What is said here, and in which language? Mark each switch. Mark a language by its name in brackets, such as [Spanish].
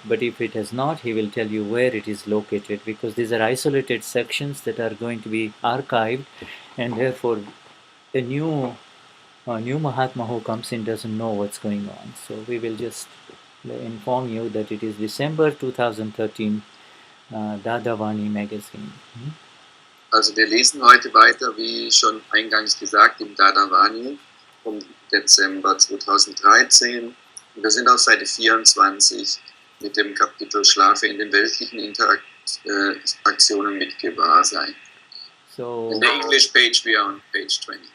[English] But if it has not, he will tell you where it is located, because these are isolated sections that are going to be archived, and therefore a new Mahatma who comes in doesn't know what's going on. So we will just inform you that it is December 2013 Dadavani magazine. [German] Also wir lesen heute weiter, wie schon eingangs gesagt, im Dadavani vom Dezember 2013. Wir sind auf Seite 24 mit dem Kapitel Schlafe in den weltlichen Interaktionen mit Gewahrsein. [English] So, in the English page, we are on page 20.